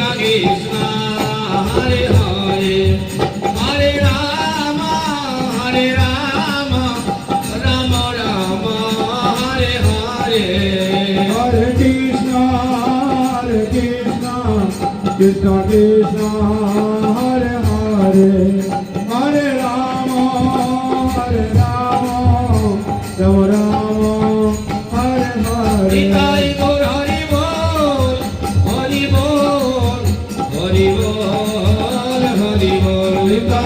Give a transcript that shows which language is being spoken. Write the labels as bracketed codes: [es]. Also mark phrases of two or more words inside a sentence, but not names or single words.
[sa] কৃষ্ণ হরে হরে হরে রাম রাম রাম হরে হরে हरे कृष्ण कृष्ण कृष्ण हरे हरे हरे राम राम राम हरे हरे [bn] নিতাই গৌর হরি বল হরি বল হরি বল হরি বল নিতাই